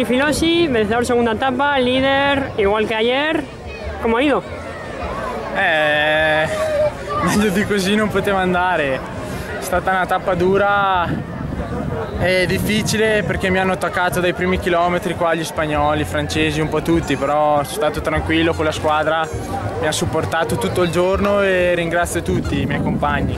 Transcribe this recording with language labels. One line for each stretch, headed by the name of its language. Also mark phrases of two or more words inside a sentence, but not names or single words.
Spanish: Rossi, vencedor segunda etapa, líder, igual que ayer. ¿Cómo ha ido?
Italian: Meglio di così non poteva andare. È stata una tappa dura e difficile perché mi hanno attaccato dai primi chilometri qua gli spagnoli, i francesi, un po' tutti, però sono stato tranquillo con la squadra, mi ha supportato tutto il giorno e ringrazio tutti i miei compagni.